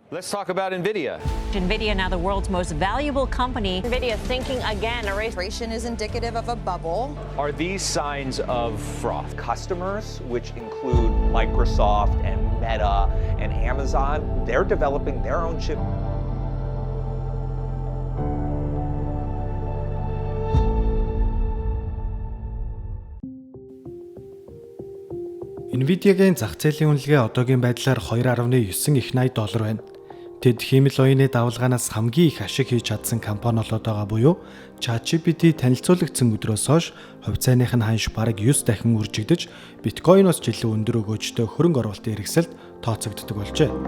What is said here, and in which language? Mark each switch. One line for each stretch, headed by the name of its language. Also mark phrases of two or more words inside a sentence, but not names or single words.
English: Let's talk about NVIDIA. NVIDIA, now the world's most valuable company. NVIDIA thinking again, Inflation is indicative of a bubble. Are these signs of froth? Customers, which include Microsoft and Meta and Amazon, they're developing their own chip.
Mongolian: NVIDIA-гийн зах зээлийн үнэлгээ одоогийн байдлаар 2.9 их $80 байна. Тэд хиймэл оюуны давалгаанаас хамгийн их ашиг хийж чадсан компани болоод байгаа буюу ChatGPT танилцуулагдсан өдрөөс хойш хувьцааных нь ханш бараг 9 дахин үржигдэж, биткойноос жилийн өндөр өгөөжтэй хөрөнгө оруулалтын хэрэгсэлд тооцогддог болжээ.